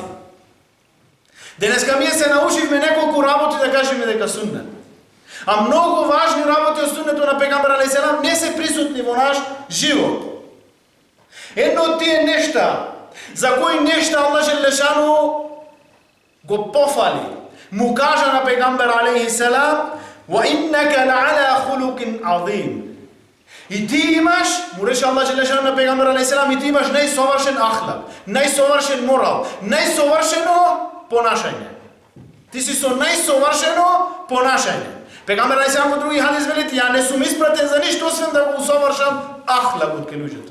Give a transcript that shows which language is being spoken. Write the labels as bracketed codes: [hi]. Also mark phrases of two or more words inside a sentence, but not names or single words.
[mk] Денеска се научивме неколку работи да кажеме дека суннет. А многу важни работи од суннетот на пејгамбер [ar] عليه السلام [mk] не се присутни во наш живот. Едно од тие нешта, за кои нешта Аллах Джелешану го пофали, му кажа на пејгамбер [ar] عليه السلام: وَإِنَّكَ لَعَلَى خُلُقٍ عَظِيمٍ. [mk] И ти имаш, му рече Аллах Джелешану на пејгамбер [ar] عليه السلام, [mk] и ти имаш најсовршен ахлак, најсовршен морал, најсовршено понашање. Ти си со најсовршено понашање. Пејгамбер [ar] عليه السلام [mk] во други хадис вели: ја не сум испратен за ништо освен да го усовршам ахлакот кај луѓето.